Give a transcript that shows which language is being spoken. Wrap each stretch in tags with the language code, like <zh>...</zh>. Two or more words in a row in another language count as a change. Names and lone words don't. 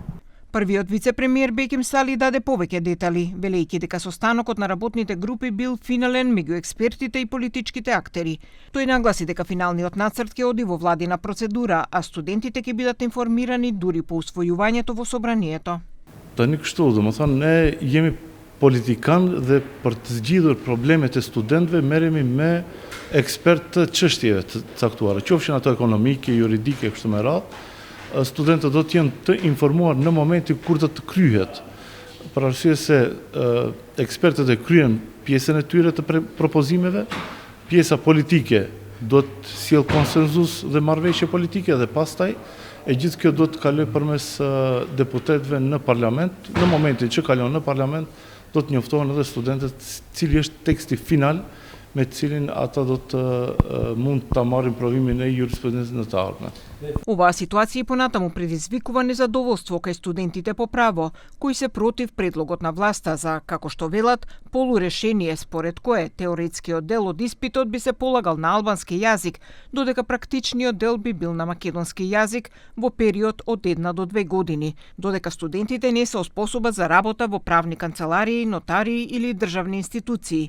<mk>Првиот вице-премиер Беким Сали даде повеќе детали, велејќи дека состанокот на работните групи бил финален меѓу експертите и политичките актери. Тој нагласи дека финалниот нацрт ќе оди во владина процедура, а студентите ќе бидат информирани дури по усвојувањето во собранието.</mk> <sq>Та ник што, не jemi politikan dhe për të zgjidhur problemet e studentëve merremi me ekspertë të çështjeve të caktuara, qofshin ato ekonomike, juridike, kështu me radhë. Studentët do të jenë të informuar në momentin kur do të kryhet. Për arsye se ekspertët e kryen pjesën e tyre të propozimeve, pjesa politike do të sjell konsenzus dhe marrëveshje politike dhe pastaj e gjithë kjo do të kalojë përmes deputetëve në parlament. Në momentin që kalon në parlament, do të njoftohen edhe studentët cili është teksti final me cilin ata do të mund ta marrin provimin e jurisprudencës në të ardhmen.</sq> <mk>Оваа ситуација понатаму предизвикува незадоволство кај студентите по право, кои се против предлогот на власта за, како што велат, полурешение според кое теоретскиот дел од испитот би се полагал на албански јазик, додека практичниот дел би бил на македонски јазик во период од 1 до 2 години, додека студентите не се оспособат за работа во правни канцеларии, нотарии или државни институции.</mk>